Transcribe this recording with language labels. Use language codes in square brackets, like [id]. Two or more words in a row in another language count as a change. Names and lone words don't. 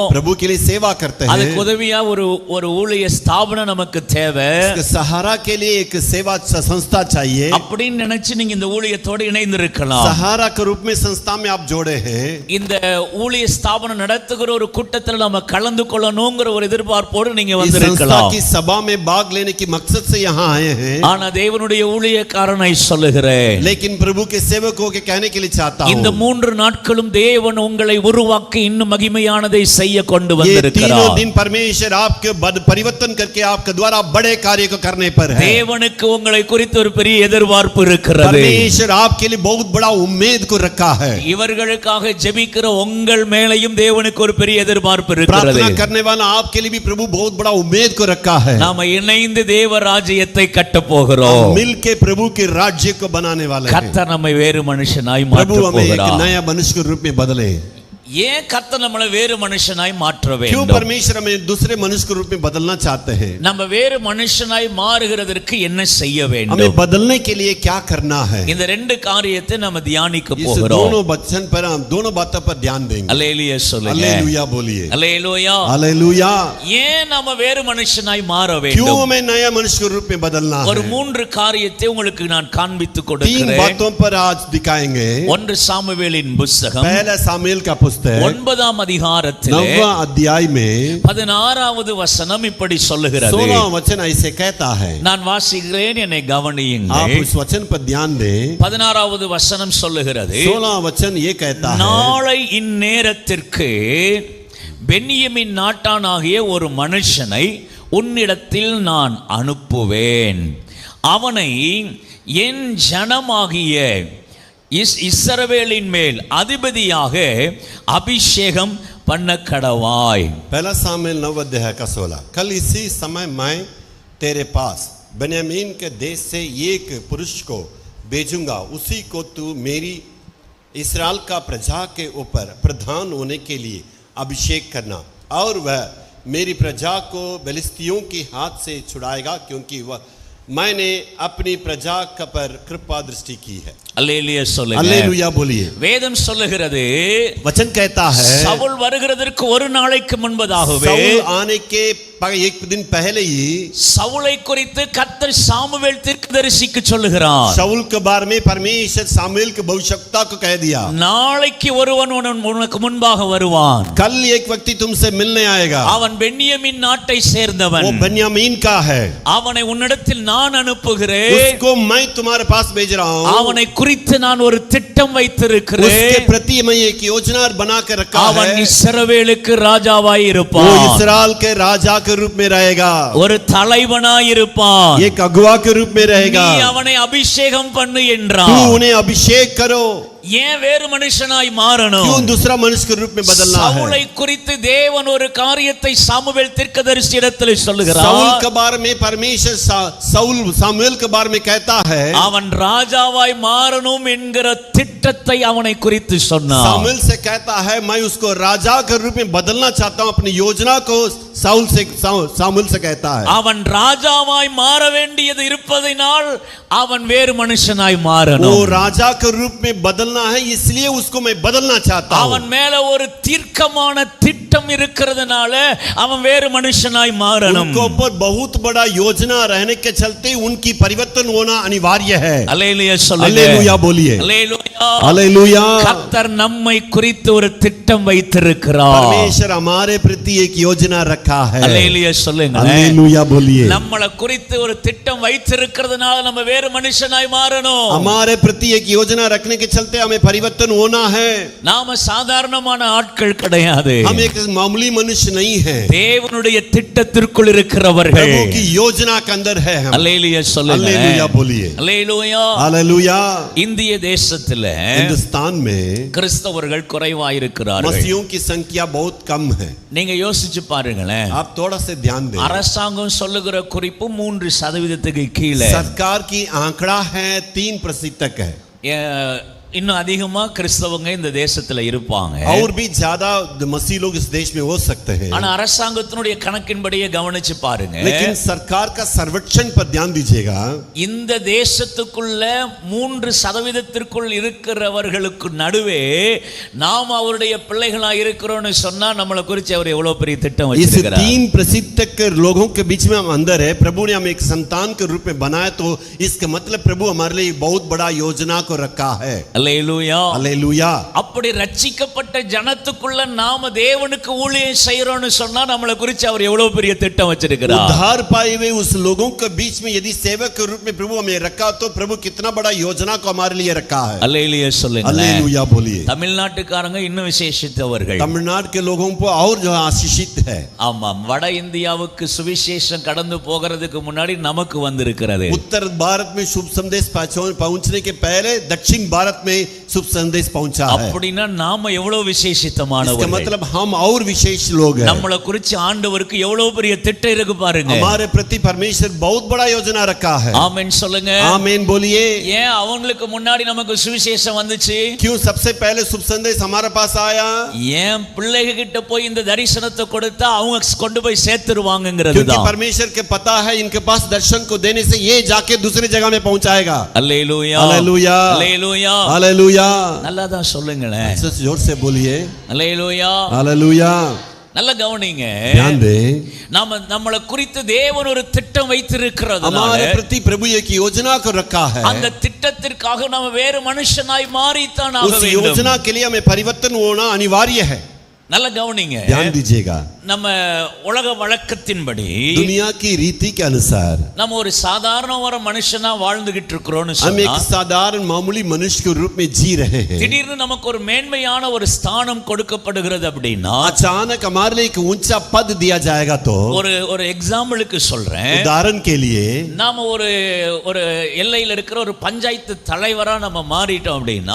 [hi] प्रभु के लिए सेवा करते हैं. [ta] அதுக்கு உதவியா ஒரு ஊழிய ஸ்தாபனம் நமக்கு தேவை. [hi] इसके सहारा के लिए एक सेवा संस्था चाहिए. [ta] அப்படின்னு நினைச்சு நீங்க இந்த ஊழியத்தோடு இணைந்திருக்கலாம். [hi] सहारा के रूप में संस्था में आप जोड़े हैं. [ta] இந்த ஊழிய ஸ்தாபனம் நடத்துகிற ஒரு கூட்டத்தில் நம்ம கலந்து கொள்ளணும்ங்கிற ஒரு எதிர்பார்ப்போடு நீங்க [hi] इस संस्था [ta] வந்திருக்கலாம். [hi] की सभा में भाग लेने की मकसद से यहाँ आए हैं. [ta] ஆனா தேவனுடைய ஊழியக்காரனை சொல்லுகிறேன், [hi] लेकिन प्रभु के सेवकों के कहने के लिए चाहता हूँ, [ta] இந்த 3 நாட்களும் தேவன் உங்களை உருவாக்கி இன்னும் மகிமையானதை செய்ய கொண்டு [hi] ये तीनों [ta] வந்திருக்கிறார். [hi] दिन परमेश्वर आपके परिवर्तन करके आपके द्वारा बड़े कार्य को करने पर है. [ta] தேவனுக்கு உங்களை குறித்து ஒரு பெரிய எதிர்பார்ப்பு இருக்கிறது. [hi] परमेश्वर आपके लिए बहुत बड़ा उम्मीद को रखा है. [ta] இவர்களுக்காக ஜெபிக்கிற உங்கள் மேலையும் தேவனுக்கு ஒரு பெரிய எதிர்பார்ப்பு இருக்கிறது. [hi] प्रार्थना करने वाला आपके लिए भी प्रभु बहुत बड़ा उम्मीद को रखा है. [ta] நாம இணைந்து தேவ ராஜ்யத்தை கட்ட போகிறோம். [hi] मिलके प्रभु के राज्य को बनाने वाले हैं. [ta] கர்த்தர் நம்மை வேறு மனுஷனாய் [hi] प्रभु [ta] மாற்ற [hi] हमें एक [ta] போகிறார். [hi] नया मनुष्य के रूप में बदले. [ta] ஏன் கர்த்தர் நம்மளை வேறு மனுஷனாய் மாற்ற [hi] क्यों [ta] வேண்டும்? [hi] परमेश्वर हमें दूसरे मनुष्य के रूप में बदलना चाहते हैं? [ta] நம்ம வேறு மனுஷனாய் மாறுகிறதற்கு என்ன செய்ய [hi] हमें [ta] வேண்டும்? [hi] बदलने के लिए क्या करना है? [ta] இந்த 2 காரியத்தை நம்ம தியானிக்க [hi] इस [ta] போகிறோம். [hi] दोनों वचन पर हम दोनों बातों पर ध्यान देंगे. [ta] அல்லேலூயா சொல்லுங்க. [hi] हालेलुया बोलिए. [ta] அல்லேலூயா. [hi] हालेलुया. [ta] ஏன் நம்ம வேறு மனுஷனாய் மாற [hi] क्यों [ta] வேண்டும்? [hi] हमें नया मनुष्य के रूप में बदलना [ta] ஒரு [hi] है? [ta] 3 காரியத்தை உங்களுக்கு நான் காண்பித்து [hi] 3 [ta] கொடுக்கிறேன். [hi] बातों पर आज दिखाएंगे. [ta] 1 சாமுவேலின் புத்தகம் [hi] पहला सामुएल का पुस्तक [ta] 9ஆம் அதிகாரத்திலே [hi] 9वां अध्याय में [ta] 16வது வசனம் இப்படி சொல்லுகிறது. [hi] 16वां वचन ऐसे कहता है. [ta] நான் வாசிக்கிறேன், என்னை [hi] आप [ta] கவனியுங்கள். [hi] उस वचन पर ध्यान दें. [ta] 16வது வசனம் சொல்லுகிறது, [hi] 16वां वचन ये कहता है, [ta] நாளை இந்நேரத்திற்கு பென்யமீன் நாட்டானாகிய ஒரு மனுஷனை உன்னிடத்தில் நான் அனுப்புவேன். அவனை என் ஜனமாகிய இஸ்ரவேலின் மேல் அதிபதியாக அபிஷேகம் பண்ண கடவாய். [hi] पहला सामुएल 9 अध्याय का 16. कल इसी समय मैं तेरे पास बेन्यामीन के देश से एक पुरुष को भेजूंगा. उसी को तू मेरी इस्राएल का प्रजा के ऊपर प्रधान होने के लिए अभिषेक करना, और वह मेरी प्रजा को फिलिस्तियों के हाथ से छुड़ाएगा, क्योंकि वह मैंने अपनी प्रजा पर कृपा दृष्टि की है. [ta] அல்லேலூயா சொல்லுங்க. [hi] हालेलुया बोलिए. [ta] வேதம் சொல்லுகிறது, [hi] वचन कहता है, [ta] சவுல் வருகிறதற்கு ஒரு நாளைக்கு முன்பதாகவே, [hi] साउल आने के एक दिन पहले ही [ta] சவுலை குறித்து கர்த்தர் சாமுவேல் தீர்க்கதரிசிக்கு சொல்லுகிறார். [hi] शाऊल के बारे में परमेश्वर सामुएल के भविष्यवक्ता को कह दिया, [ta] நாளைக்கு ஒருவன் உனக்கு முன்பாக வருவான். [hi] कल एक व्यक्ति तुमसे मिलने आएगा. [ta] அவன் பென்யமீன் நாட்டை சேர்ந்தவன். [hi] वो बेन्यामीन का है. [ta] அவனை உன்னிடத்தில் நான் அனுப்புகிறேன். [hi] उसको मैं तुम्हारे पास भेज रहा हूँ. [ta] அவனை குறித்து நான் ஒரு திட்டம் [hi] उसके [ta] வைத்திருக்கிறேன். [hi] प्रति मैं एक योजना बना कर रखा [ta] அவன் [hi] है. [ta] இஸ்ரவேலுக்கு ராஜாவாய் [hi] वो [ta] இருப்பான். [hi] इस्राएल के राजा के रूप में रहेगा. [ta] ஒரு தலைவனாய் இருப்பான். [hi] एक अगुवा के रूप में रहेगा. [ta] நீ அவனை அபிஷேகம் பண்ணு [hi] तू [ta] என்றான். [hi] उन्हें अभिषेक करो. [ta] ஏன் வேறு மனுஷனாய் மாறணும்? [hi] क्यों दूसरा मनुष्य के रूप में बदलना है? [ta] சவுலை குறித்து தேவன் ஒரு காரியத்தை சாமுவேல் தீர்க்கதரிசி இடத்தில் [hi] साउल [ta] சொல்லுகிறார். [hi] के बारे में परमेश्वर साउल सामुएल के बारे में कहता है, [ta] அவன் ராஜாவாய் மாறணும் என்கிற திட்டத்தை அவனை குறித்து சொன்னார். [hi] सामुएल से कहता है, मैं उसको राजा के रूप में बदलना चाहता हूं. अपनी योजना को सामुल से कहता है [ta] அவன் ராஜாவாய் மாற வேண்டியது இருப்பதினால் அவன் வேறு மனுஷனாய் [hi] वो [ta] மாறணும். [hi] राजा के रूप में बदलना है, इसलिए उसको मैं बदलना चाहता हूँ। [ta] அவன் மேல ஒரு தீர்க்கமான திட்டம் இருக்கிறதுனால அவன் வேறு மனுஷனாய் மாறணும். [hi] उनको ऊपर बहुत बड़ा योजना रहने के चलते उनकी परिवर्तन होना अनिवार्य है। [ta] அல்லேலூயா சொல்லுங்க. [hi] हालेलुया बोलिए। [ta] அல்லேலூயா. [hi] हालेलुया। [ta] கர்த்தர் நம்மை குறித்து ஒரு திட்டம் வைத்திருக்கிறார். [hi] परमेश्वर हमारे प्रति एक योजना रखा है। [ta] அல்லேலூயா சொல்லுங்க. [hi] हालेलुया बोलिए। [ta] நம்மளை குறித்து ஒரு திட்டம் வைத்திருக்கிறதுனால நம்ம வேறு மனுஷனாய் மாறணும். [hi] हमारे प्रति एक योजना रखने के चलते हमें परिवर्तन होना है। [ta] நாம சாதாரணமான ஆட்கள் கிடையாது. [hi] हम एक मामूली मनुष्य नहीं हैं। [ta] தேவனுடைய திட்டத்திற்குள் இருக்கிறவர்கள். [hi] प्रभु की योजना के अंदर है हम। [ta] அல்லேலூயா சொல்லுங்க. [hi] हालेलुया बोलिए। [ta] அல்லேலூயா. [hi] हालेलुया। [ta] இந்திய தேசத்துல [hi] हिंदुस्तान में [ta] கிறிஸ்தவர்கள் குறைவாயிருக்கிறார்கள். [hi] मसीहों की संख्या बहुत कम है। [ta] நீங்க யோசிச்சு பாருங்களேன். [hi] आप थोड़ा से ध्यान दें। [ta] அரசாங்கம் சொல்லுகிற குறிப்பு 3% கீழே. [hi] सरकार की आंकड़ा है 3% है। [ta] இன்னும் அதிகமா கிறிஸ்தவங்க இந்த தேசத்துல இருப்பாங்க. [hi] और भी ज्यादा मसीह लोग इस देश में हो सकते हैं। [ta] ஆனா அரசாங்கத்தினுடைய கணக்கின்படியே கவனிச்சு பாருங்க. [hi] लेकिन सरकार का सर्वेक्षण पर ध्यान दीजिएगा। [ta] இந்த தேசத்துக்குள்ள 3% இருக்கிறவர்களுக்கு நடுவே நாம் அவருடைய பிள்ளைகளா இருக்கிறோம்னு சொன்னா நம்மளை குறித்து அவர் எவ்வளவு பெரிய திட்டம் [hi] इस [ta] வச்சிருக்கிறார். [hi] 3% लोगों के बीच में हम अंदर है। प्रभु ने हमें एक संतान के रूप में बनाया, तो इसका मतलब प्रभु हमारे लिए बहुत बड़ा योजना को रखा है। [ta] அல்லேலூயா. [hi] हालेलुया। [ta] அப்படி ரட்சிக்கப்பட்ட ஜனத்துக்குள்ள நாம தேவனுக்கு ஊழியம் செய்யறோம்னு சொன்னா நம்மளை குறித்து அவர் எவ்வளவு பெரிய திட்டம் வச்சிருக்கிறார். [hi] उद्धार पाए हुए उस लोगों के बीच में यदि सेवक के रूप में प्रभु हमें रखा, तो प्रभु कितना बड़ा योजना को हमारे लिए रखा है। [ta] அல்லேலூயா சொல்லுங்க. [hi] हालेलुया बोलिए। [ta] தமிழ்நாட்டுக்காரங்க இன்னும் விசேஷித்தவர்கள். [hi] तमिलनाडु के लोगों को और जो आशीषित है। [ta] ஆமாம், வட இந்தியாவுக்கு சுவிசேஷம் கடந்து போகிறதுக்கு முன்னாடி நமக்கு வந்திருக்கிறது. [hi] उत्तर भारत में शुभ संदेश पहुंचने के पहले दक्षिण भारत में शुभ संदेश पहुंचा है। [ta] அப்படினா நாம எவ்வளவு [hi] इसका [ta] விசேஷித்தமானவர்கள். [hi] मतलब हम और विशेष लोग हैं। [ta] நம்மளை குறித்து ஆண்டவருக்கு எவ்வளவு பெரிய திட்டம் இருக்கு பாருங்க. [hi] हमारे प्रति परमेश्वर बहुत बड़ा योजना रखा है। [ta] ஆமென் சொல்லுங்க. [hi] आमीन बोलिए। [ta] ஏன் அவங்களுக்கு முன்னாடி நமக்கு சுவிசேஷம் வந்துச்சு? [hi] क्यों सबसे पहले शुभ संदेश हमारे पास आया? [ta] ஏன் பிள்ளைங்க கிட்ட போய் இந்த தரிசனத்தை கொடுத்தா அவங்க கொண்டு போய் சேர்த்துருவாங்கங்கிறது [hi] क्योंकि [ta] தான். [hi] परमेश्वर के पता है इनके पास दर्शन को देने से ये जाके दूसरी जगह में पहुंचाएगा। [ta] அல்லேலூயா. [hi] हालेलुया। [ta] அல்லேலூயா. [hi] हालेलुया। [ta] நல்லா தான் சொல்லுங்களேன். [hi] जोर से बोलिए। [ta] அல்லேலூயா. [hi] हालेलुया। [ta] நல்ல கவனிங்க. [hi] ध्यान दें। [ta] நம்மளை குறித்து தேவன் ஒரு திட்டம் வைத்திருக்கிறதுனால [hi] हमारे प्रति प्रभु एक योजना को रखा है। [ta] அந்த திட்டத்திற்காக நாம வேறு மனுஷனாய் மாறித்தான் ஆக [hi] उस [ta] வேண்டும். [hi] योजना के लिए हमें परिवर्तन होना अनिवार्य है। [ta] நல்ல கவனிங்க. [hi] ध्यान दीजिएगा। [ta] நம்ம உலக வழக்கத்தின்படி [hi] दुनिया की रीति के अनुसार [ta] நம்ம ஒரு சாதாரண ஒரு மனுஷனா வாழ்ந்துகிட்டு இருக்கிறோம்னு [hi] हम एक [ta] சொன்னா [hi] साधारण मामूली मनुष्य के रूप में जी रहे हैं। [ta] திடீர்னு நமக்கு ஒரு மேன்மையான ஒரு ஸ்தானம் கொடுக்கப்படுகிறது அப்படின்னா [hi] अचानक हमारे लिए एक ऊंचा पद दिया जाएगा, तो [ta] ஒரு எக்ஸாம்பிளுக்கு சொல்றேன். [hi] उदाहरण के लिए [ta] நாம ஒரு எல்லையில இருக்கிற ஒரு பஞ்சாயத்து தலைவரா நம்ம மாறிட்டோம் அப்படின்னா